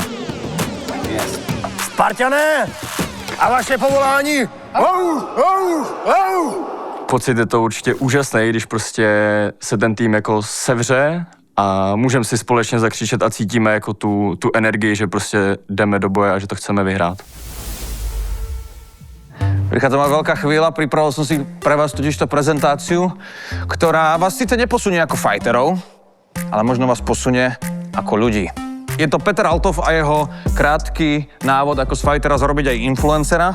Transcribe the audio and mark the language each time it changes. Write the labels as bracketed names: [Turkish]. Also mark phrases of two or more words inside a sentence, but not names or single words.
[Czech] Yes. Spartané! A vaše povolání? Pocit je to určitě úžasný, když prostě se ten tým jako sevře a můžeme si společně zakřičet a cítíme jako tu energii, že prostě jdeme do boje a že to chceme vyhrát. [Slovak] Prichádza ma veľká chvíľa, pripravil som si pre vás totižto prezentáciu, ktorá vás síce neposunie ako fighterov, ale možno vás posunie ako ľudí. Je to Peter Althoff a jeho krátky návod, ako z fightera zrobiť aj influencera.